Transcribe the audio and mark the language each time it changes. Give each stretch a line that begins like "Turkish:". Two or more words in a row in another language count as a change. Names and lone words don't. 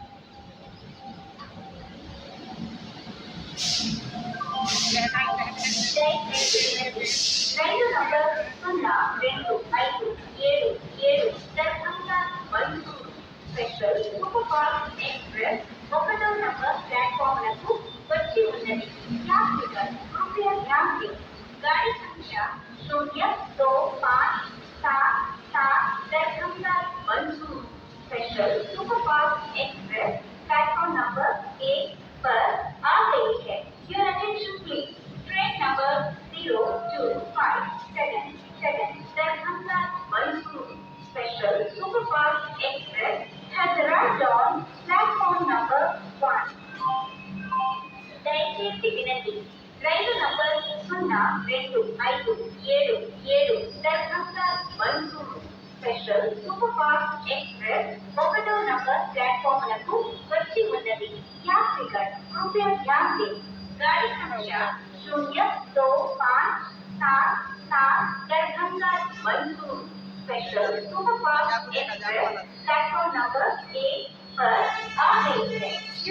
Telugu: రైలు నంబర్ 025777 దర్భంగా మైసూరు స్పెషల్ సూపర్ ఫాస్ట్ ఎక్స్ప్రెస్ ఒకటో నంబర్ ప్లాట్ఫామ్లకు వచ్చి ఉన్నది
Hindi: यात्रिगण कृपया ध्यान दें गाड़ी संख्या 025777 दरभंगा मैसूर स्पेशल सुपर फास्ट एक्सप्रेस प्लेटफॉर्म नंबर 1 पर आ गई है
English: Your attention please. Train number 0257 Darbhanga Mysore Special Superfast Express has arrived on platform number 1.
Telugu: దయచేసి వినండి రైలు నంబర్ 0257 దర్భంగా మైసూరు స్పెషల్ సూపర్ ఫాస్ట్ ఎక్స్ప్రెస్ ఒకటో నంబర్ ప్లాట్ఫామ్లకు వచ్చి ఉన్నది
Hindi: यात्रिगण कृपया ध्यान दें गाड़ी संख्या 025777 दरभंगा मैसूर स्पेशल सुपरफास्ट एक्सप्रेस प्लेटफॉर्म नंबर 1 पर आ गई है